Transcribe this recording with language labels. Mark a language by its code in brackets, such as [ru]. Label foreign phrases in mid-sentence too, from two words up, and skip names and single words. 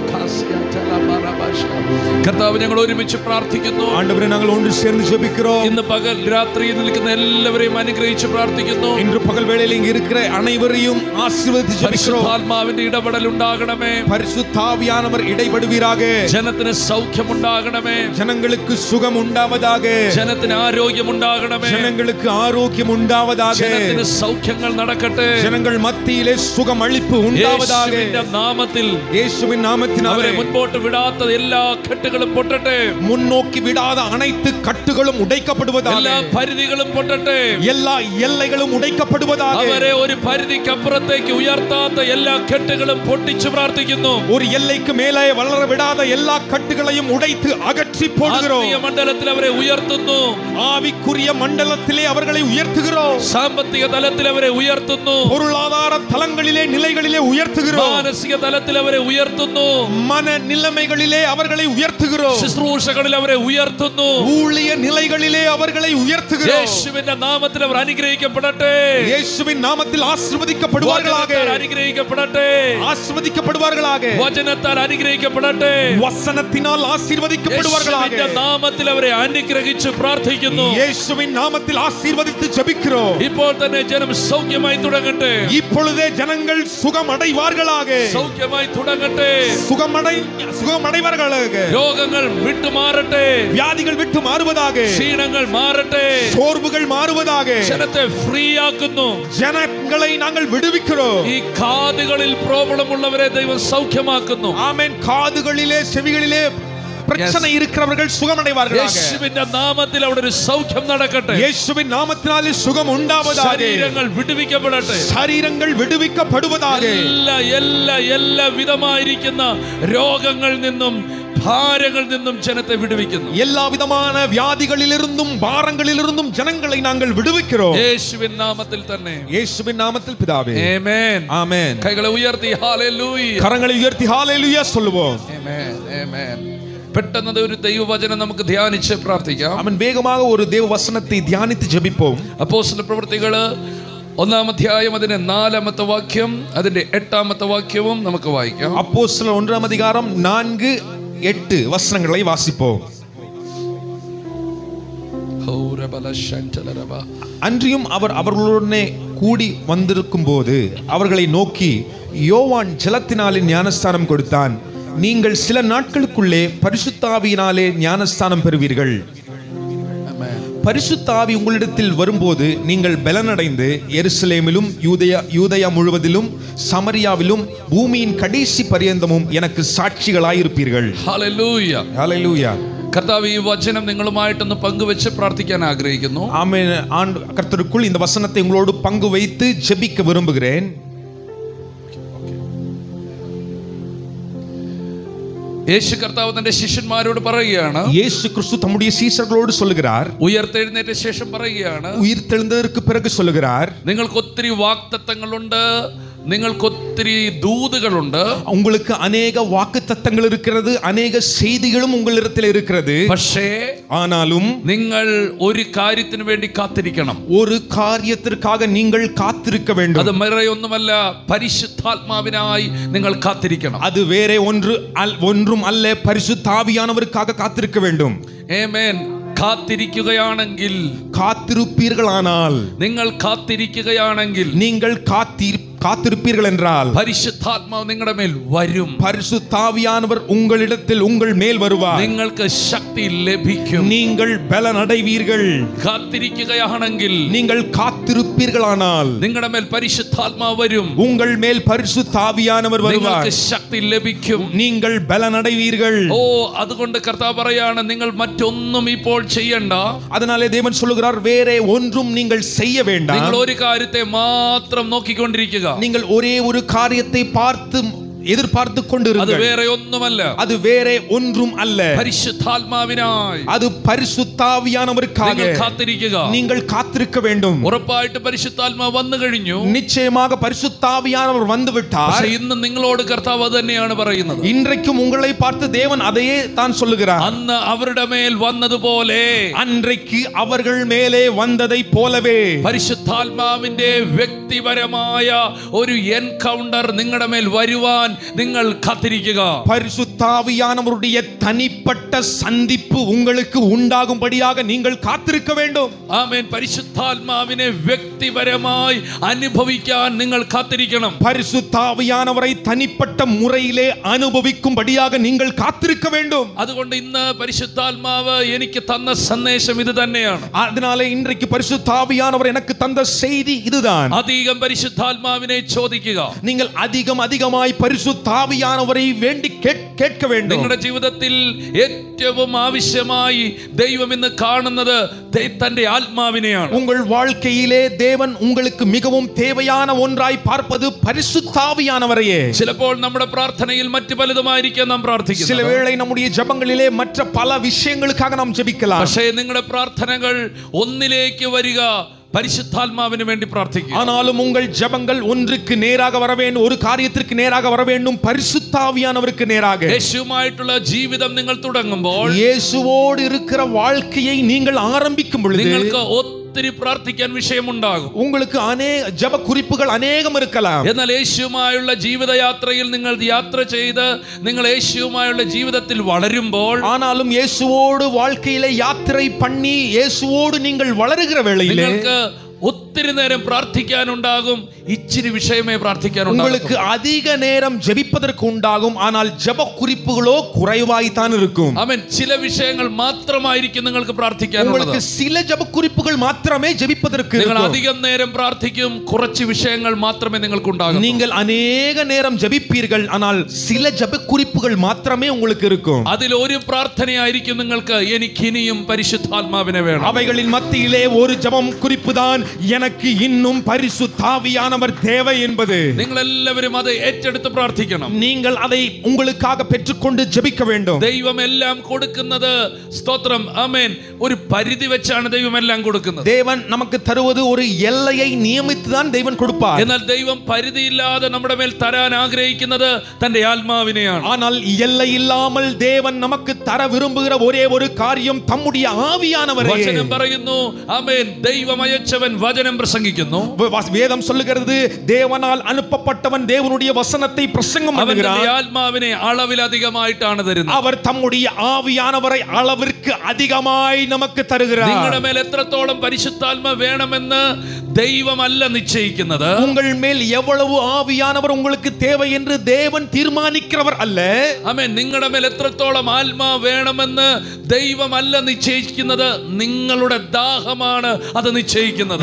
[ml] കർത്താവ്, ഞങ്ങൾ ഒരുമിച്ച് പ്രാർത്ഥിക്കുന്നു. [ta] ஆண்டவரே, நாங்கள் ஒன்று சேர்ந்து ஜெபிக்கிறோம். [ml] ഇന്ന് പകൽ രാത്രിയിൽ നിൽക്കുന്ന എല്ലാവരെയും അനുഗ്രഹിച്ച് പ്രാർത്ഥിക്കുന്നു. [ta] இன்று பகல் வேளையில் இங்கு இருக்கிற அனைவரையும் ஆசீர்வதித்து ஜெபிக்கிறோம். [ml] പരിശുദ്ധാത്മാവിന്റെ ഇടപെടൽ ഉണ്ടാകണമേ. [ta] பரிசுத்த ஆவியானவர் இடைபடுவீராக. [ml] ജനത്തിന് സൗഖ്യം ഉണ്ടാകണമേ. [ta] ஜனங்களுக்கு சுகம் உண்டாவதாக. [ml] ജനത്തിന് ആരോഗ്യം ഉണ്ടാകണമേ. [ta] ஜனங்களுக்கு ஆரோக்கியம் உண்டாவதாக. [ml] ജനത്തിന് സൗഖ്യങ്ങൾ നടക്കട്ടെ. [ta] ஜனங்கள் மத்தியிலே சுகம் அளிப்பு உண்டாவதாக. [ml] യേശുവിന്റെ നാമത്തിൽ, [ta] இயேசுவின் நாமத்தினாலே [ml] അവരെ മുൻപോട്ട് വിടാത്ത എല്ലാ കെട്ടുകളും പൊട്ടട്ടെ. [ta] முன்னோக்கி விடாத அனைத்து கட்டுகளும் உடைக்கப்படுவதாக. [ml] എല്ലാ പരിധികളും പൊട്ടട്ടെ. [ta] எல்லா எல்லைகளும் உடைக்கப்படுவதாக. [ml] അവരെ ഒരു പരിധിക്കപ്പുറത്തേക്ക് ഉയർത്താത്ത എല്ലാ കെട്ടുകളും പൊട്ടിച്ചു പ്രാർത്ഥിക്കുന്നു. [ta] ஒரு எல்லைக்கு மேலே வளர விடாத எல்லா கட்டுகளையும் உடைத்து அகற்றி போடுகிறோம். [ml] ആത്മീയ മണ്ഡലത്തിൽ അവരെ ഉയർത്തുന്നു. [ta] ஆவிக்குரிய மண்டலத்திலே அவர்களை உயர்த்துகிறோம். [ml] സാമ്പത്തിക തലത്തിൽ അവരെ ഉയർത്തുന്നു. [ta] பொருளாதார தலங்களிலே நிலைகளிலே உயர்த்துகிறோம். [ml] മാനസിക തലത്തിൽ അവരെ ഉയർത്തുന്നു. [ta] மன நிலைமைகளிலே அவர்களை உயர்த்துகிறோம். [ml] ശുശ്രൂഷകളിൽ അവരെ ഉയർത്തുന്നു. [ta] ஊழிய நிலைகளிலே அவர்களை உயர்த்துகிறோம். [ml] യേശുവിന്റെ നാമത്തിൽ അവർ അനുഗ്രഹിക്കപ്പെടട്ടെ. [ta] இயேசுவின் நாமத்தில் ஆசீர்வதிக்கப்படுவார்களாக. [ml] അനുഗ്രഹിക്കപ്പെടട്ടെ. [ta] ஆசீர்வதிக்கப்படுவார்களாக. [ml] വചനത്താൽ അനുഗ്രഹിക്കപ്പെടട്ടെ. [ta] வசனத்தினால் ஆசீர்வதிக்கப்படுவார்களாக. [ml] യേശുവിന്റെ നാമത്തിൽ അവരെ അനുഗ്രഹിച്ച് പ്രാർത്ഥിക്കുന്നു. [ta] இயேசுவின் நாமத்தில் ஆசீர்வதித்து ஜெபிக்கிறோம். [ml] ഇപ്പോൾ തന്നെ ജനം സൗഖ്യമായി തുടങ്ങട്ടെ. [ta] இப்பொழுதே ஜனங்கள் சுகம் அடைவார்களாக. [ml] സൗഖ്യമായി തുടങ്ങട്ടെ. [ta] சுகமடைவார்களாக. [ml] രോഗങ്ങൾ വിട്ടുമാറട്ടെ. [ta] வியாதிகள் விட்டு மாறுவதாக. [ml] ക്ഷീണങ്ങൾ മാറട്ടെ. [ta] சோர்வுகள் மாறுவதாக. [ml] ജനത്തെ ഫ്രീ ആക്കുന്നു. [ta] ஜனங்களை நாங்கள் விடுவிக்கிறோம். [ml] ഈ കാതുകളിൽ പ്രോബ്ലം ഉള്ളവരെ ദൈവം സൗഖ്യമാക്കുന്നു. [ta] ஆமென். காதுகளிலே செவிகளிலே பிரச்சனை இருக்கிறவர்கள் சுகமடைவார்களாக. [ml] യേശുവിന്റെ നാമത്തിൽ അവിടെ ഒരു സൗഖ്യം നടക്കട്ടെ. [ta] இயேசுவின் நாமத்தினாலே சுகம் உண்டாவதாக. [ml] ശരീരങ്ങൾ വിടുവിക്കപ്പെടട്ടെ. [ta] ശരീരங்கள் விடுவிக்கப்படுவதாக. [ml] എല്ലാ വിധമായിരിക്കുന്ന രോഗങ്ങളിൽ നിന്നും ഭാരങ്ങളിൽ നിന്നും ജനത്തെ വിടുവിക്കുന്നു. [ta] எல்லா விதமான வியாதிகளிலிருந்தும் பாரங்களிலிருந்தும் ஜனங்களை நாங்கள் விடுவிக்கிறோம். [ml] യേശുവിൻ നാമത്തിൽ തന്നെ. [ta] இயேசுவின் நாமத்தில் பிதாவே. [ml] ആமெൻ. [ta] ஆமென். [ml] കൈകളെ ഉയർത്തി ഹല്ലേലൂയ. [ta] கரங்களை உயர்த்தி ஹalleluya சொல்லுவோம். [ml] ആமெൻ. ആമെൻ. പെട്ടെന്ന് ഒരു ദൈവവചനം നമുക്ക് ധ്യാനിച്ച് പ്രാർത്ഥിക്കാം. [ta] ஆமென். வேகமாக ஒரு தேவ வசனத்தை தியானித்து ஜெபிப்போம். [ml] അപ്പോസ്തല പ്രവൃത്തികൾ 1-ാം അധ്യായം അതിന്റെ 4-ാമത്തെ വാക്യം അതിന്റെ 8-ാമത്തെ വാക്യവും നമുക്ക് വായിക്കാം. [ta] அப்போஸ்தலர் 1-ஆம் அதிகாரம் 4-8 வசனங்களை வாசிப்போம். அன்றியும் அவர் அவர்களுடனே கூடி வந்திருக்கும் போது அவர்களை நோக்கி, யோவான் ஜலத்தினாலே ஞானஸ்தானம் கொடுத்தான். நீங்கள் சில நாட்களுக்குள்ளே பரிசுத்த ஆவியினாலே ஞானஸ்தானம் பெறுவீர்கள். பரிசுத்த ஆவி உங்களிடத்தில் வரும்போது நீங்கள் பலனடைந்து எருசலேமிலும் யூதயா முழுவதிலும் சமரியாவிலும் பூமியின் கடைசி பரியந்தமும் எனக்கு சாட்சிகளாயிருப்பீர்கள். [ml] ഹല്ലേലൂയ. [ta] ஹல்லேலூயா. [ml] കർത്താവ് ഈ വചനം നിങ്ങളുമായിട്ടൊന്ന് പങ്കുവെച്ച് പ്രാർത്ഥിക്കാൻ ആഗ്രഹിക്കുന്നു. [ta] ஆமென். கர்த்தருக்குள் இந்த வசனத்தை உங்களோடு பங்கு வைத்து ஜெபிக்க விரும்புகிறேன். [ml] യേശു കർത്താവ് തന്റെ ശിഷ്യന്മാരോട് പറയുകയാണ്. [ta] இயேசு கிறிஸ்து தம்முடைய சீஷர்களோடு சொல்லுகிறார். [ml] ഉയർത്തെഴുന്നേറ്റ ശേഷം പറയുകയാണ്. [ta] உயிர்த்தெழுந்ததற்கு பிறகு சொல்லுகிறார். [ml] നിങ്ങൾക്ക് ഒത്തിരി വാഗ്ദത്തങ്ങളുണ്ട്, നിങ്ങൾക്ക് ഒത്തിരി ദൂതുകളുണ്ട്. [ta] உங்களுக்கு अनेक வாக்குத்தத்தங்கள் இருக்கிறது, अनेक செய்திகளும் உங்களிடத்தில் இருக்கிறது. [ml] പക്ഷേ [ta] ஆனாலும் [ml] നിങ്ങൾ ഒരു കാര്യത്തിന് വേണ്ടി കാത്തിരിക്കണം. [ta] ஒரு காரியத்திற்காக நீங்கள் காத்திருக்க வேண்டும். [ml] അത് വേറെയൊന്നുമല്ല, പരിശുദ്ധാത്മാവിനായി നിങ്ങൾ കാത്തിരിക്കണം. [ta] அது வேற ஒன்றும் அல்ல, பரிசுத்த ஆவியானவருக்காக காத்திருக்க வேண்டும். [ml] ആമേൻ. കാത്തിരിക്കുകയാണെങ്കിൽ, [ta] காத்திருப்பீர்களானால், [ml] നിങ്ങൾ കാത്തിരിക്കുകയാണെങ്കിൽ, [ta] நீங்கள் காத்திருப்பீர்கள் என்றால் [ml] പരിശുദ്ധാത്മാവ് നിങ്ങളുടെ മേൽ വരും. [ta] பரிசுத்த ஆவியானவர் உங்களிடத்தில் உங்கள் மேல் வருவார். [ml] നിങ്ങൾക്ക് ശക്തി ലഭിക്കും. [ta] நீங்கள் பலன் அடைவீர்கள். [ml] കാത്തിരിക്കുകയാണെങ്കിൽ, [ta] நீங்கள் காத்திருப்பீர்களானால் [ml] നിങ്ങളുടെ മേൽ പരിശുദ്ധാത്മാവ് വരും. [ta] உங்கள் மேல் பரிசுத்த ஆவியானவர் வருவார். [ml] നിങ്ങൾക്ക് ശക്തി ലഭിക്കും. [ta] நீங்கள் பலன் அடைவீர்கள். [ml] ഓ, അതുകൊണ്ട് കർത്താവ് പറയാണ്, നിങ്ങൾ മറ്റൊന്നും ഇപ്പോൾ ചെയ്യണ്ട. [ta] அதனாலே தேவன் சொல்லுகிறார், வேற ஒன்றும் நீங்கள் செய்ய வேண்டாம். [ml] നിങ്ങൾ ഒരു കാര്യത്തെ മാത്രം നോക്കിക്കൊണ്ടിരിക്കുക. [ta] நீங்கள் ஒரே ஒரு காரியத்தை பார்த்து எதிர்பார்த்து கொண்டிருங்கள். அது வேற ஒண்ணுமல்ல. அது வேற ஒன்றும் அல்ல. [ml] പരിശുദ്ധാത്മാവിനായി, [ta] அது பரிசுத்த ஆவியானவருக்காக [ml] നിങ്ങൾ കാത്തിരിക്കുക. [ta] நீங்கள் காத்திருக்க வேண்டும். [ml] ഉറപ്പായിട്ട് പരിശുദ്ധാത്മാവ് വന്നു കഴിഞ്ഞു. [ta] நிச்சயமாக பரிசுத்த ஆவியானவர் வந்து விட்டார். [ml] പക്ഷേ ഇന്ന് നിങ്ങളോട് കർത്താവ് അത് തന്നെയാണ് പറയുന്നത്. [ta] இன்றைக்கும் உங்களை பார்த்து தேவன் அதையே தான் சொல்லுகிறார். [ml] അന്ന് അവരുടെ മേൽ വന്നതുപോലെ, [ta] அன்றைக்கு அவர்கள் மேலே வந்ததை போலவே [ml] പരിശുദ്ധാത്മാവിന്റെ വ്യക്തി വ്യക്തിപരമായ ഒരു എൻകൗണ്ടർ നിങ്ങളുടെ മേൽ വരുവാൻ നിങ്ങൾ കാത്തിരിക്കുക. [ta] பரிசுத்தாவியானவருடைய தனிப்பட்ட சந்திப்பு உங்களுக்கு உண்டாகும்படியாக நீங்கள் காத்திருக்க வேண்டும். [ml] ആമേൻ. പരിശുദ്ധാത്മാവിനെ വ്യക്തിപരമായി അനുഭവിക്കാൻ നിങ്ങൾ കാത്തിരിക്കണം. [ta] பரிசுத்தாவியானவரை தனிப்பட்ட முறையிலே அனுபவிக்கும்படியாக நீங்கள் காத்திருக்க வேண்டும். [ml] അതുകൊണ്ട് ഇന്ന് പരിശുദ്ധാത്മാവ് എനിക്ക് തന്ന സന്ദേശം ഇത് തന്നെയാണ്. [ta] அதனால இன்றைக்கு பரிசுத்தாவியானவர் எனக்கு தந்த செய்தி இதுதான். [ml] അധികം പരിശുദ്ധാത്മാവിനെ ചോദിക്കുക. [ta] நீங்கள் அதிகமாய் பரிசுத்தாவியானவரை வேண்டி கேட்க வேண்டும். [ml] നിങ്ങളുടെ ജീവിതത്തിൽ ഏറ്റവും ആവശ്യമായി ദൈവം ഇന്ന് കാണുന്നത് തന്റെ ആത്മാവിനെയാണ്. [ta] உங்கள் வாழ்க்கையிலே தேவன் உங்களுக்கு மிகவும் தேவையான ஒன்றாய் பார்ப்பது பரிசுத்தாவியானவரையே. [ml] ചിലപ്പോൾ നമ്മുടെ പ്രാർത്ഥനയിൽ മറ്റു പലതുമായിരിക്കാം നാം പ്രാർത്ഥിക്കുന്നത്. [ta] சில வேளை நம்முடைய ஜெபங்களிலே மற்ற பல விஷயங்களுக்காக நாம் ஜெபிக்கலாம். [ml] പക്ഷേ നിങ്ങളുടെ പ്രാർത്ഥനകൾ ഒന്നിലേക്ക് വരിക, പരിശുദ്ധാത്മാവിന് വേണ്ടി പ്രാർത്ഥിക്കുക. [ta] ஆனாலும் உங்கள் ஜெபங்கள் ஒன்றுக்கு நேராக வர வேண்டும், ஒரு காரியத்திற்கு நேராக வர வேண்டும், பரிசுத்தாவியானவருக்கு நேராக. [ml] യേശുവുമായിട്ടുള്ള ജീവിതം നിങ്ങൾ തുടങ്ങുമ്പോൾ, [ta] இயேசுவோடு இருக்கிற வாழ்க்கையை நீங்கள் ஆரம்பிக்கும் பொழுது [ml] നിങ്ങൾക്ക് ഒത്തിരി പ്രാർത്ഥിക്കാൻ വിഷയമുണ്ടാകും. [ta] உங்களுக்கு ஜெப குறிப்புகள் அநேகம் இருக்கலாம். [ml] എന്നാൽ യേശുവുമായുള്ള ജീവിതയാത്രയിൽ നിങ്ങൾ യാത്ര ചെയ്ത് നിങ്ങൾ യേശുവുമായുള്ള ജീവിതത്തിൽ വളരുമ്പോൾ, [ta] ஆனாலும் இயேசுவோடு வாழ்க்கையிலே யாத்திரை பண்ணி இயேசுவோடு நீங்கள் வளருகிற வேளையிலே [ml] നിങ്ങൾക്ക് ഒത്തിരി നേരം പ്രാർത്ഥിക്കാനുണ്ടാകും, ഇച്ചിരി വിഷയമേ പ്രാർത്ഥിക്കാനുണ്ടാകും. [ta] உங்களுக்கு அதிக நேரம் ஜெபிப்பதற்கு உண்டாகும், ஆனால் ஜெப குறிப்புகளோ குறைவாய் தான் இருக்கும். [ml] ആമേൻ. ചില വിഷയങ്ങൾ മാത്രമായിരിക്കും നിങ്ങൾക്ക് പ്രാർത്ഥിക്കാനുള്ളത്. [ta] உங்களுக்கு சில ஜெப குறிப்புகள் മാത്രമേ ஜெபிப்பதற்கு [ml] നിങ്ങൾ [ta] இருக்கும். [ml] അധികം നേരം പ്രാർത്ഥിക്കും, കുറച്ച് വിഷയങ്ങൾ മാത്രമേ നിങ്ങൾക്ക് ഉണ്ടാകൂ. [ta] நீங்கள் அநேக நேரம் ஜெபிப்பீர்கள், ஆனால் சில ஜெப குறிப்புகள் മാത്രമേ உங்களுக்கு இருக்கும். [ml] അതിൽ ഒരു പ്രാർത്ഥനയായിരിക്കും നിങ്ങൾക്ക് എനിക്ക് ഇനിയും പരിശുദ്ധാത്മാവിനെ വേണം. [ta] அவைகளின் மத்தியிலே ஒரு ஜெபம் குறிப்பு தான் எனக்கு இன்னும் பரிசுத்தாவியானவர் தேவை என்பது. [ml] നിങ്ങൾ എല്ലാവരും അത് ഏറ്റെടുത്ത് പ്രാർത്ഥിക്കണം. [ta] நீங்கள் அதை உங்களுக்காக பெற்றுக்கொண்டு ஜெபிக்க வேண்டும். [ml] ദൈവം എല്ലാം കൊടുക്കുന്നത്, സ്തോത്രം, ആമേൻ, ഒരു പരിധി വെച്ചാണ് ദൈവം എല്ലാം കൊടുക്കുന്നത്. [ta] தேவன் நமக்கு தருவது ஒரு எல்லையை நியமித்து தான் தேவன் கொடுப்பார். [ml] എന്നാൽ ദൈവം പരിധിയില്ലാതെ നമ്മുടെ മേൽ തരാൻ ആഗ്രഹിക്കുന്നത് തന്റെ ആത്മാവിനെയാണ്. [ta] ஆனால் எல்லை இல்லாமல் தேவன் நமக்கு தர விரும்புகிற ஒரே ஒரு காரியம் தம்முடைய ஆவியானவரே. [ml] വചനം പറയുന്നു, ആമേൻ, ദൈവം അയച്ചവൻ വചനം പ്രസംഗിക്കുന്നു. [ta] வேதம் சொல்லுகிறது, தேவனால் அனுப்பப்பட்டவன் தேவனுடைய வசனத்தை பிரசங்கம் பண்ணுகிறார். [ml] അവന്റെ ആത്മാവിനെ അളവിലധികമായിട്ടാണ് തരുന്നത്. [ta] அவர் தம்முடைய ஆவியானவரை அளவிற்கு அதிகமாய் நமக்கு தருகிறார். [ml] നിങ്ങളുടെ മേൽ എത്രത്തോളം പരിശുദ്ധാത്മ വേണമെന്ന് ദൈവമല്ല നിശ്ചയിക്കുന്നത്. [ta] உங்கள் மேல் எவ்வளவு ஆவியானவர் உங்களுக்கு தேவை என்று தேவன் தீர்மானிக்கிறவர் அல்ல. [ml] ആമേൻ. നിങ്ങളുടെ മേൽ എത്രത്തോളം ആത്മാ വേണമെന്ന് ദൈവമല്ല നിശ്ചയിക്കുന്നത്, നിങ്ങളുടെ ദാഹമാണ് അത് നിശ്ചയിക്കുന്നത്.